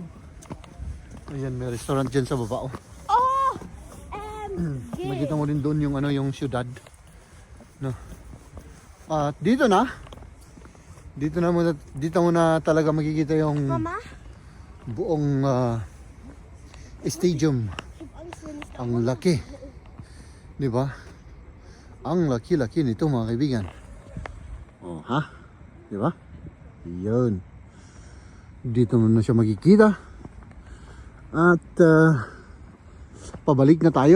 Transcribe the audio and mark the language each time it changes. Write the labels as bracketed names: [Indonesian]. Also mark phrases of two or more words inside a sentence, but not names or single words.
[Filipino] Ayan, may restaurant dyan sa baba. Oh. Oh! Makita mo rin doon yung yung syudad. No. At dito na. Dito mo na talaga makikita yung Mama? buong stadium. [German] Ich hab Angst, wenn ich da... [Filipino] Ang laki. 'Di ba? Ang laki-laki nito mga kaibigan. Oh, ha? 'Di ba? 'Yun. Dito mo na siya makikita. At pabalik na tayo.